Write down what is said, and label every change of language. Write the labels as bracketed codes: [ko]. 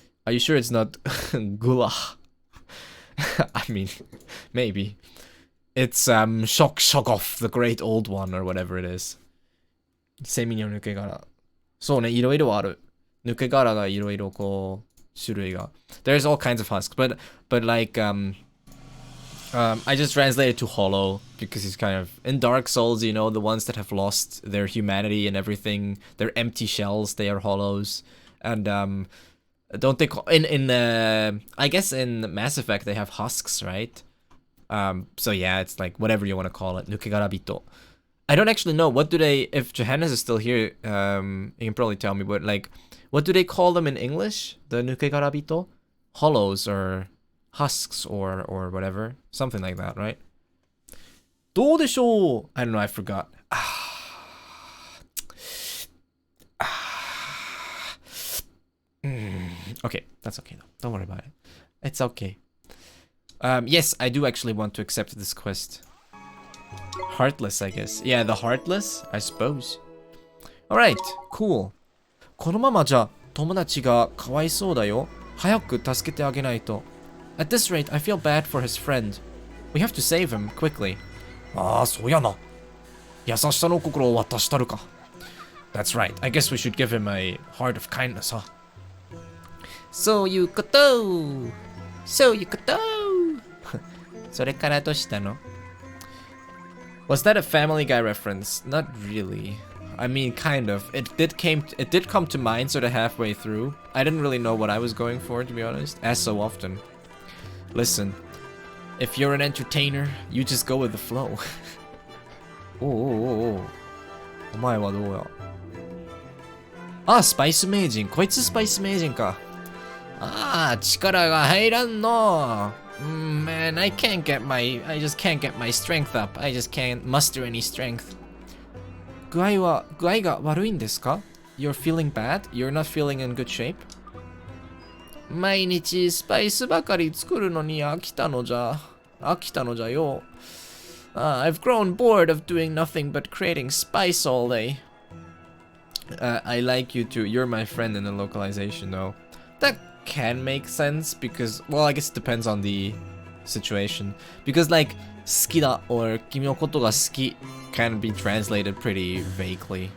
[en] Are you sure it's not gula? I mean, maybe. It's shock off the great old one or whatever it is. [ja] セミの抜け殻。そうね、いろいろある。抜け殻がいろいろこう、種類が。 [en] There's all kinds of husks, but like, I just translated to hollow because he's kind of, in Dark Souls, you know, the ones that have lost their humanity and everything, they're empty shells, they are hollows. And, don't they call, I guess in Mass Effect they have husks, right? So yeah, it's like, whatever you want to call it, 抜け殻人. I don't actually know. What do they... If Johannes is still here, you can probably tell me. But, like, what do they call them in English? The nukegarabito? Hollows or husks or whatever. Something like that, right? [ja] どうでしょう? [en] I don't know. I forgot. Okay. That's okay, though. Don't worry about it. It's okay. Yes, I do actually want to accept this quest. Heartless, I guess. Yeah, the Heartless, I suppose. Alright, cool. [ja] このままじゃ友達がかわいそうだよ。早く助けてあげないと。 [en] At this rate, I feel bad for his friend. We have to save him quickly. [ja] そうやな。優しさの心を渡したるか。 [en] That's right. I guess we should give him a heart of kindness, huh? [ja] そういうこと。そういうこと。それからどうしたの? [en] Was that a Family Guy reference? Not really. I mean, kind of. It did come to mind sort of halfway through. I didn't really know what I was going for, to be honest, as so often. Listen, if you're an entertainer, you just go with the flow. [ja] お前はどうや? あ、スパイス名人。こいつスパイス名人か。力が入らんの。 [en] Man, I just can't get my strength up. I just can't muster any strength. [ja] 具合が悪いんですか? [en] You're feeling bad? You're not feeling in good shape? [ja] 毎日スパイスばかり作るのに飽きたのじゃよ。 [en] I've grown bored of doing nothing but creating spice all day. I like you too. You're my friend in the localization though. That can make sense because, well, I guess it depends on the situation. Because like, 好きだ or [ja] 君のことが好き [en] can be translated pretty vaguely.